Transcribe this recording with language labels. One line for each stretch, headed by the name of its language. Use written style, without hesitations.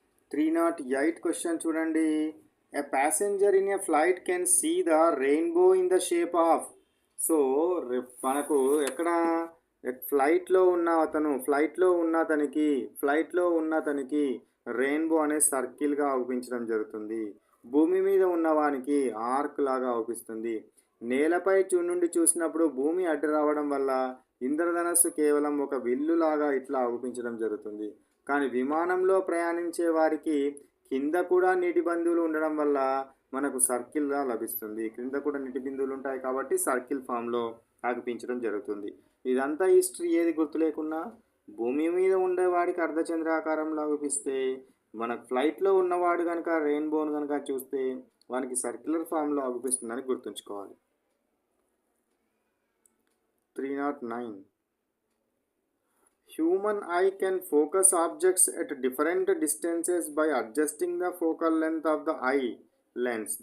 Telugu: 308 question చూడండి.
English: A passenger in a flight can see the rainbow in the shape of.
Telugu: So మనకు ఎక్కడ ఫ్లైట్లో ఉన్న అతనికి రెయిన్బో అనే సర్కిల్గా అవుపించడం జరుగుతుంది. భూమి మీద ఉన్నవానికి ఆర్క్ లాగా అవుపిస్తుంది. నేలపై నుండి చూసినప్పుడు భూమి అడ్డు రావడం వల్ల ఇంద్రధనస్సు కేవలం ఒక విల్లులాగా ఇట్లా అవుపించడం జరుగుతుంది. కానీ విమానంలో ప్రయాణించే వారికి కింద కూడా నీటి బిందువులు ఉండడం వల్ల మనకు సర్కిల్గా లభిస్తుంది. క్రింద కూడా నీటి బిందువులు ఉంటాయి కాబట్టి సర్కిల్ ఫామ్లో ఆగిపించడం జరుగుతుంది. ఇదంతా హిస్టరీ ఏది గుర్తు లేకున్నా భూమి మీద ఉండేవాడికి అర్ధచంద్రాకారంలో ఆగిపిస్తే, మనకు ఫ్లైట్లో ఉన్నవాడు కనుక రెయిన్బోను కనుక చూస్తే వానికి సర్క్యులర్ ఫామ్లో ఆగిపిస్తుందని గుర్తుంచుకోవాలి. 309.
English: Human eye can focus objects at different distances by adjusting the focal length of the eye lens.